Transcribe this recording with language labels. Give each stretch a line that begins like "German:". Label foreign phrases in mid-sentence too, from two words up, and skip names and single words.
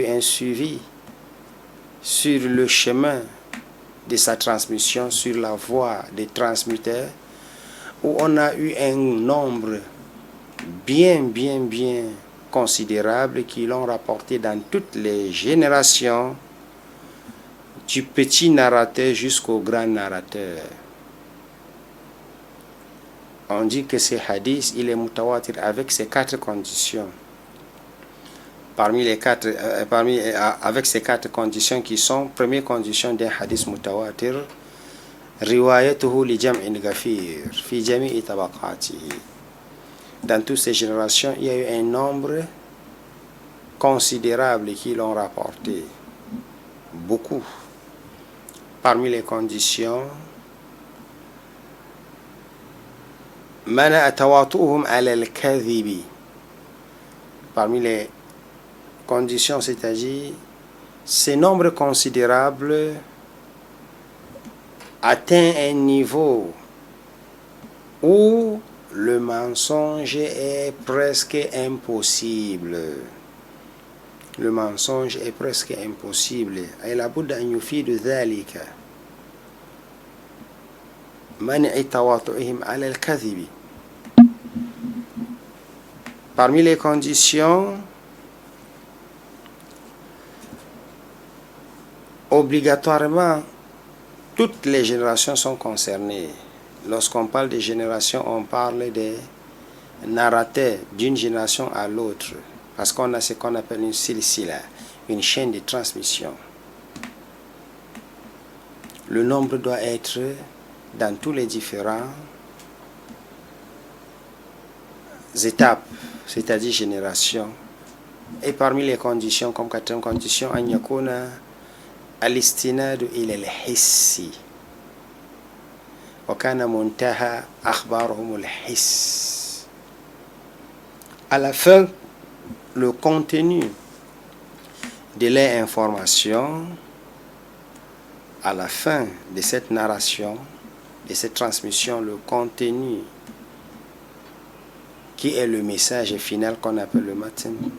French: un suivi sur le chemin de sa transmission, sur la voie des transmetteurs, où on a eu un nombre bien considérable qui l'ont rapporté dans toutes les générations, du petit narrateur jusqu'au grand narrateur. On dit que ce hadith, il est mutawatir avec ces quatre conditions. Avec ces quatre conditions qui sont, première condition d'un hadith mutawatir,
Arabic: روايته لجمع غفير في جميع طبقاته.
French: Dans toutes ces générations, il y a eu un nombre considérable qui l'ont rapporté. Beaucoup. Parmi les conditions,
Arabic: منع تواطئهم على الكذب.
French: Parmi les conditions, c'est-à-dire ce nombre considérable atteint un niveau où le mensonge est presque impossible. Le mensonge est presque impossible.
Arabic: Et لا بد أن يفيد ذلك منع تواطئهم على الكذب.
French: Parmi les conditions, obligatoirement, toutes les générations sont concernées. Lorsqu'on parle de génération, on parle des narrateurs d'une génération à l'autre. Parce qu'on a ce qu'on appelle une silsila, une chaîne de transmission. Le nombre doit être dans tous les différents étapes, c'est-à-dire générations. Et parmi les conditions, comme quatrième condition,
Arabic: أن يكون الاستناد إلى الحس وكان منتهى أخبارهم الحس.
French: À la fin, le contenu de l'information, à la fin de cette narration, de cette transmission, le contenu qui est le message final qu'on appelle le matin.